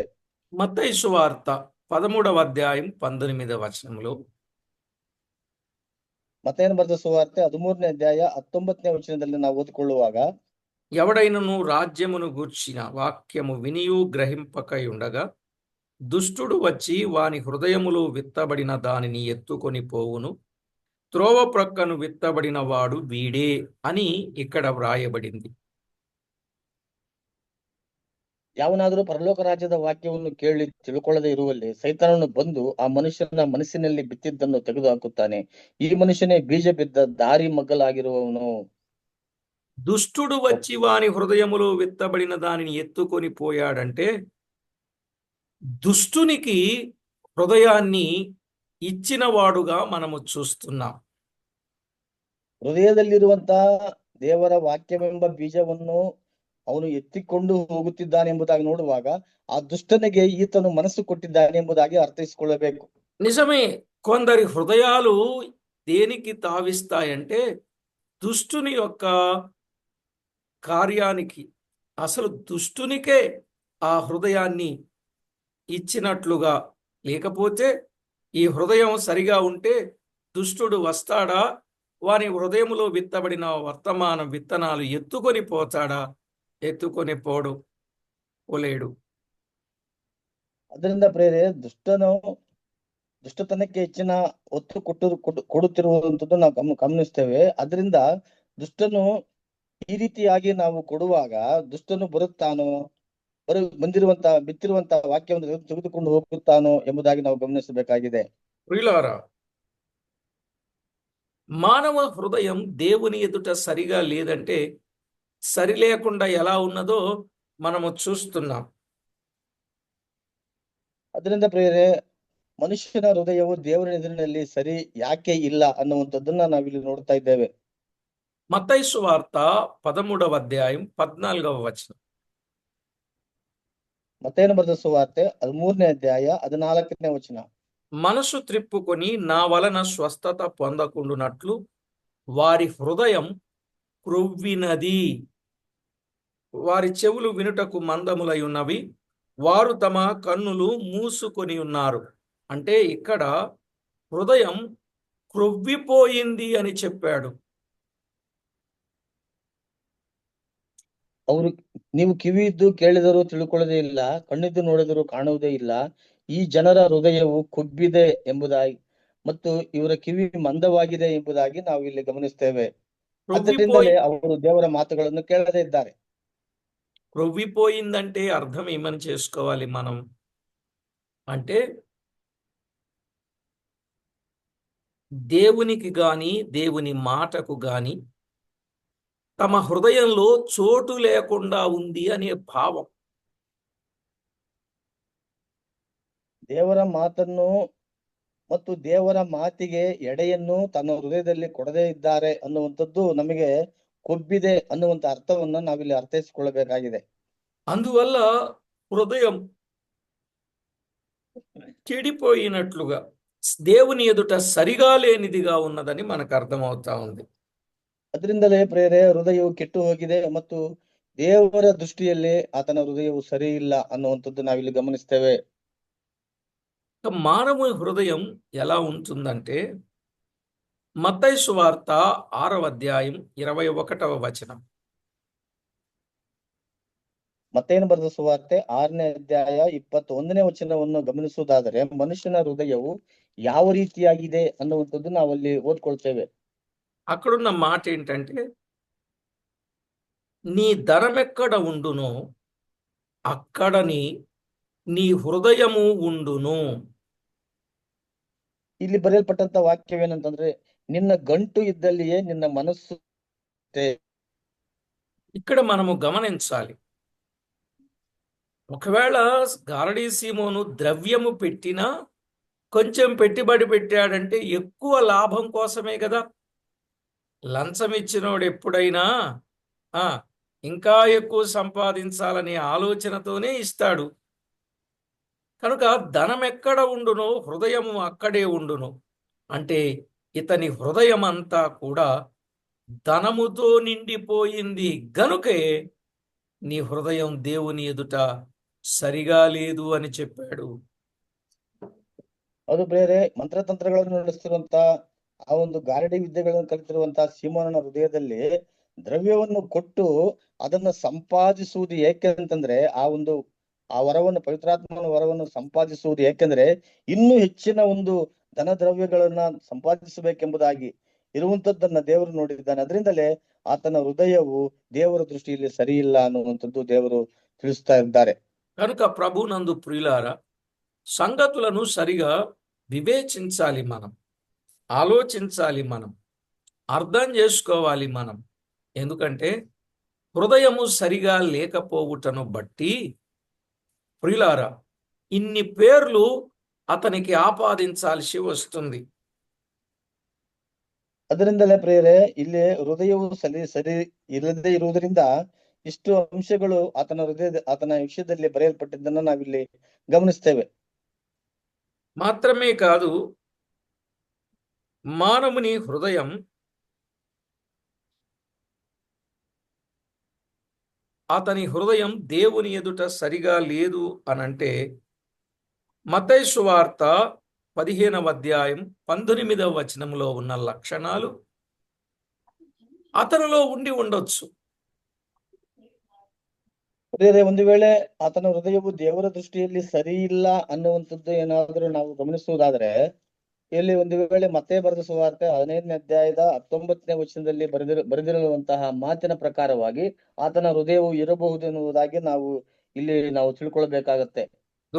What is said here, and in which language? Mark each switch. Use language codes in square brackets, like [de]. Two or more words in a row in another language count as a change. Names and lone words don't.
[te] మత్తయి సువార్త 13వ అధ్యాయం 19వ వచనంలో, [kn] ಮತ್ತೇನು ಬರೆದ ಸುವಾರ್ತೆ 13ನೇ ಅಧ್ಯಾಯ 19ನೇ ವಚನದಲ್ಲಿ ನಾವು ಓದಿಕೊಳ್ಳುವಾಗ, [te] ఎవడైనను రాజ్యమును గూర్చిన వాక్యము వినియు గ్రహింపకై ఉండగా దుష్టుడు వచ్చి వాని హృదయములో విత్తబడిన దానిని ఎత్తుకొని పోవును, త్రోవ ప్రక్కను విత్తబడిన వాడు వీడే అని ఇక్కడ వ్రాయబడింది. [kn] ಯಾವನಾದರೂ ಪರಲೋಕ ರಾಜ್ಯದ ವಾಕ್ಯವನ್ನು ಕೇಳಿ ತಿಳ್ಕೊಳ್ಳದೆ ಇರುವಲ್ಲಿ ಸೈತಾನನು ಬಂದು ಆ ಮನುಷ್ಯನ ಮನಸ್ಸಿನಲ್ಲಿ ಬಿತ್ತಿದ್ದನ್ನು ತೆಗೆದು ಹಾಕುತ್ತಾನೆ. ಈ ಮನುಷ್ಯನೇ ಬೀಜ ಬಿದ್ದ ದಾರಿ ಮಗ್ಗಲಾಗಿರುವವನು. [te] దుష్టుడు వచ్చి వాని హృదయములో విత్తబడిన దానిని ఎత్తుకొని పోయాడంటే దుష్టునికి హృదయాన్ని ఇచ్చిన వాడుగా మనము చూస్తున్నాం. [kn] ಹೃದಯದಲ್ಲಿರುವಂತಹ ದೇವರ ವಾಕ್ಯವೆಂಬ ಬೀಜವನ್ನು ಅವನು ಎತ್ತಿಕೊಂಡು ಹೋಗುತ್ತಿದ್ದಾನೆ ಎಂಬುದಾಗಿ ನೋಡುವಾಗ ಆ ದುಷ್ಟನಿಗೆ ಈತನು ಮನಸ್ಸು ಕೊಟ್ಟಿದ್ದಾನೆ ಎಂಬುದಾಗಿ ಅರ್ಥೈಸಿಕೊಳ್ಳಬೇಕು. [te] నిజమే, కొందరి హృదయాలు దేనికి తావిస్తాయంటే దుష్టుని యొక్క కార్యానికి, అసలు దుష్టునికే ఆ హృదయాన్ని ఇచ్చినట్లుగా. లేకపోతే ఈ హృదయం సరిగా ఉంటే దుష్టుడు వస్తాడా, వాని హృదయములో విత్తబడిన వర్తమాన విత్తనాలు ఎత్తుకొని పోతాడా? ఎత్తుకొని పోలేడు. [kn] ಅದರಿಂದ ಪ್ರೇರೆ ದುಷ್ಟತನಕ್ಕೆ ಹೆಚ್ಚಿನ ಒತ್ತು ಕೊಡುತ್ತಿರುವಂತದ್ದು ನಾವು ಗಮನಿಸ್ತೇವೆ. ಅದರಿಂದ ದುಷ್ಟನು ಈ ರೀತಿಯಾಗಿ ನಾವು ಕೊಡುವಾಗ ದುಷ್ಟನು ಬಿತ್ತಿರುವಂತಹ ವಾಕ್ಯವನ್ನು ತೆಗೆದುಕೊಂಡು ಹೋಗುತ್ತಾನೋ ಎಂಬುದಾಗಿ ನಾವು ಗಮನಿಸಬೇಕಾಗಿದೆ. [te] ಪ್ರಿಯುಲಾರಾ, మానవ హృదయం దేవుని ఎదుట సరిగా లేదంటే సరి లేకుండా ఎలా ఉన్నదో మనము చూస్తున్నాం. [kn] ಅದರಿಂದ ಪ್ರಿಯರೇ, ಮನುಷ್ಯನ ಹೃದಯವು ದೇವರ ಎದುರಿನಲ್ಲಿ ಸರಿ ಯಾಕೆ ಇಲ್ಲ ಅನ್ನುವಂಥದ್ದನ್ನ ನಾವಿಲ್ಲಿ ನೋಡ್ತಾ ಇದ್ದೇವೆ. [te] మత్తయి సువార్త 13వ అధ్యాయం 14వ వచనం. [kn] ಮತ್ತೇನು ಬರೆದ ಸುವಾರ್ತೆ 13ನೇ ಅಧ್ಯಾಯ 14ನೇ ವಚನ. [te] మనసు త్రిప్పుకొని నా వలన స్వస్థత పొందకుండునట్లు వారి హృదయం క్రొవ్వినది, వారి చెవులు వినుటకు మందములై ఉన్నవి, వారు తమ కన్నులు మూసుకొని ఉన్నారు. అంటే ఇక్కడ హృదయం క్రొవ్విపోయింది అని చెప్పాడు. [kn] ಅವರು ನೀವು ಕಿವಿ ಇದ್ದು ಕೇಳಿದರೂ ತಿಳ್ಕೊಳ್ಳೋದೇ ಇಲ್ಲ, ಕಣ್ಣಿದ್ದು ನೋಡಿದರೂ ಕಾಣುವುದೇ ಇಲ್ಲ. ಈ ಜನರ ಹೃದಯವು ಕೊಬ್ಬಿದೆ ಎಂಬುದಾಗಿ ಮತ್ತು ಇವರ ಕಿವಿ ಮಂದವಾಗಿದೆ ಎಂಬುದಾಗಿ ನಾವು ಇಲ್ಲಿ ಗಮನಿಸ್ತೇವೆ. [te] క్రొవ్విపోయి [kn] ಅದರಿಂದಲೇ ಅವರು ದೇವರ ಮಾತುಗಳನ್ನು ಕೇಳದೇ ಇದ್ದಾರೆ. [te] క్రొవ్విపోయిందంటే అర్థం ఏమని చేసుకోవాలి మనం అంటే, దేవునికి గాని దేవుని మాటకు గాని తమ హృదయంలో చోటు లేకుండా ఉంది అనే భావం. [kn] ದೇವರ ಮಾತನ್ನು ಮತ್ತು ದೇವರ ಮಾತಿಗೆ ಎಡೆಯನ್ನು ತನ್ನ ಹೃದಯದಲ್ಲಿ ಕೊಡದೇ ಇದ್ದಾರೆ ಅನ್ನುವಂಥದ್ದು ನಮಗೆ ಕೊಬ್ಬಿದೆ ಅನ್ನುವಂತ ಅರ್ಥವನ್ನ ನಾವಿಲ್ಲಿ ಅರ್ಥೈಸಿಕೊಳ್ಳಬೇಕಾಗಿದೆ. [te] అందువల్ల హృదయం చెడిపోయినట్లుగా, దేవుని ఎదుట సరిగా లేనిదిగా ఉన్నదని మనకు అర్థమవుతా ఉంది. [kn] ಅದರಿಂದಲೇ ಪ್ರೇರೆ, ಹೃದಯವು ಕೆಟ್ಟು ಹೋಗಿದೆ ಮತ್ತು ದೇವರ ದೃಷ್ಟಿಯಲ್ಲಿ ಆತನ ಹೃದಯವು ಸರಿ ಇಲ್ಲ ಅನ್ನುವಂಥದ್ದು ನಾವಿಲ್ಲಿ ಗಮನಿಸ್ತೇವೆ. [te] మానవ హృదయం ఎలా ఉంటుందంటే, మత్తయి సువార్త 6వ అధ్యాయం 21వ వచనం. [kn] ಮತ್ತೇನು ಬರೆದ ಸುವಾರ್ತೆ 6ನೇ ಅಧ್ಯಾಯ 21ನೇ ವಚನವನ್ನು ಗಮನಿಸುವುದಾದರೆ, ಮನುಷ್ಯನ ಹೃದಯವು ಯಾವ ರೀತಿಯಾಗಿದೆ ಅನ್ನುವಂಥದ್ದು ನಾವಲ್ಲಿ ಓದ್ಕೊಳ್ತೇವೆ. [te] అక్కడున్న మాట ఏంటంటే, నీ ధనమెక్కడ ఉండునో అక్కడని నీ హృదయము ఉండును. [kn] ಇಲ್ಲಿ ಬರೆಯಲ್ಪಟ್ಟಂತ ವಾಕ್ಯವೇನಂತಂದ್ರೆ, ನಿನ್ನ ಗಂಟು ಇದ್ದಲ್ಲಿಯೇ ನಿನ್ನ ಮನಸ್ಸು. [te] ఇక్కడ మనము గమనించాలి, ఒకవేళ గారడీ సీమోను ద్రవ్యము పెట్టినా కొంచెం పెట్టుబడి పెట్టాడంటే ఎక్కువ లాభం కోసమే కదా. లంచం ఇచ్చినోడు ఎప్పుడైనా ఇంకా ఎక్కువ సంపాదించాలనే ఆలోచనతోనే ఇస్తాడు. కనుక ధనం ఎక్కడ ఉండునో హృదయము అక్కడే ఉండును. అంటే ఇతని హృదయం అంతా కూడా ధనముతో నిండిపోయింది గనుకే నీ హృదయం దేవుని ఎదుట సరిగా లేదు అని చెప్పాడు. [kn] ಅದು ಬೇರೆ ಮಂತ್ರತಂತ್ರಗಳನ್ನು ನಡೆಸ್ತಿರುವಂತ ಆ ಒಂದು ಗಾರಡಿ ವಿದ್ಯೆಗಳನ್ನು ಕಲಿತಿರುವಂತಹ ಸೀಮೋನನ ಹೃದಯದಲ್ಲಿ ದ್ರವ್ಯವನ್ನು ಕೊಟ್ಟು ಅದನ್ನ ಸಂಪಾದಿಸುವುದು ಏಕೆ ಅಂತಂದ್ರೆ, ಆ ವರವನ್ನು, ಪವಿತ್ರಾತ್ಮನ ವರವನ್ನು ಸಂಪಾದಿಸುವುದು ಏಕೆಂದ್ರೆ ಇನ್ನೂ ಹೆಚ್ಚಿನ ಒಂದು ಧನ ದ್ರವ್ಯಗಳನ್ನ ಸಂಪಾದಿಸಬೇಕೆಂಬುದಾಗಿ ಇರುವಂತದ್ದನ್ನ ದೇವರು ನೋಡಿದ್ದಾನೆ. ಅದರಿಂದಲೇ ಆತನ ಹೃದಯವು ದೇವರ ದೃಷ್ಟಿಯಲ್ಲಿ ಸರಿ ಇಲ್ಲ ಅನ್ನುವಂಥದ್ದು ದೇವರು ತಿಳಿಸ್ತಾ ಇದ್ದಾರೆ. [te] కనుక ప్రభునందు ప్రియులారా, సంగతులను సరిగా వివేచించాలి, మనం ఆలోచించాలి, మనం అర్థం చేసుకోవాలి మనం. ఎందుకంటే హృదయము సరిగా లేకపోవుటను బట్టి ప్రియులారా ఇన్ని పేర్లు అతనికి ఆపాదించాల్సి వస్తుంది. [kn] ಅದರಿಂದಲೇ ಪ್ರೇರೆ, ಇಲ್ಲಿ ಹೃದಯವು ಸರಿ ಇಲ್ಲದೆ ಇರುವುದರಿಂದ ಇಷ್ಟು ಅಂಶಗಳು ಆತನ ವಿಷಯದಲ್ಲಿ ಬರೆಯಲ್ಪಟ್ಟಿದ್ದನ್ನು ನಾವಿಲ್ಲಿ ಗಮನಿಸ್ತೇವೆ. [te] మాత్రమే కాదు, మానవుని హృదయం అతని హృదయం దేవుని ఎదుట సరిగా లేదు అనంటే, మత్తయి సువార్త 15వ అధ్యాయం 19వ వచనంలో ఉన్న లక్షణాలు అతనిలో ఉండి ఉండొచ్చు. [kn] ಪ್ರೇರೆ, ಒಂದು ವೇಳೆ ಆತನ ಹೃದಯವು ದೇವರ ದೃಷ್ಟಿಯಲ್ಲಿ ಸರಿ ಇಲ್ಲ ಅನ್ನುವಂಥದ್ದು ಏನಾದರೂ ನಾವು ಗಮನಿಸುವುದಾದ್ರೆ, ಇಲ್ಲಿ ಒಂದು ವೇಳೆ ಮತ್ತೆ ಬರೆದ ಸುವಾರ್ತೆ 15ನೇ ಅಧ್ಯಾಯದ 19ನೇ ವಚನದಲ್ಲಿ ಬರೆದಿರುವಂತಹ ಮಾತಿನ ಪ್ರಕಾರವಾಗಿ ಆತನ ಹೃದಯವು ಇರಬಹುದು ಎನ್ನುವುದಾಗಿ ನಾವು ತಿಳ್ಕೊಳ್ಬೇಕಾಗತ್ತೆ.